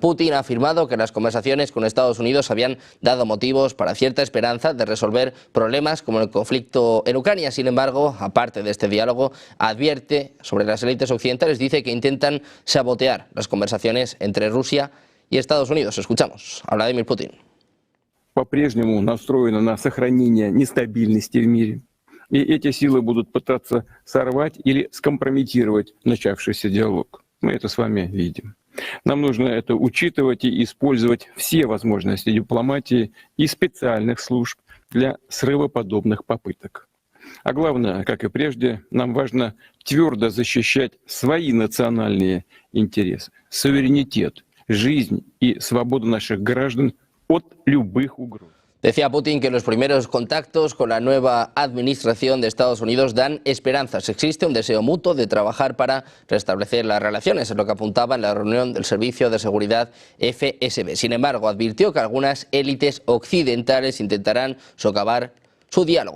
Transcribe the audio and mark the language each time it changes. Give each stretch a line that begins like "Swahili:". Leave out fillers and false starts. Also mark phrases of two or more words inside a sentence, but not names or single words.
Spanish: Putin ha afirmado que las conversaciones con Estados Unidos habían dado motivos para cierta esperanza de resolver problemas como el conflicto en Ucrania. Sin embargo, aparte de este diálogo, advierte sobre las élites occidentales, dice que intentan sabotear las conversaciones entre Rusia y Estados Unidos. Escuchamos a Vladimir Putin.
Russian: По-прежнему настроена на сохранение нестабильности в мире. И эти силы будут пытаться сорвать или скомпрометировать начавшийся диалог. Мы это с вами видим. Нам нужно это учитывать и использовать все возможности дипломатии и специальных служб для срыва подобных попыток. А главное, как и прежде, нам важно твердо защищать свои национальные интересы, суверенитет, жизнь и свободу наших граждан от любых угроз.
Spanish: Decía Putin que los primeros contactos con la nueva administración de Estados Unidos dan esperanzas. Existe un deseo mutuo de trabajar para restablecer las relaciones, es lo que apuntaba en la reunión del Servicio de Seguridad FSB. Sin embargo, advirtió que algunas élites occidentales intentarán socavar su diálogo.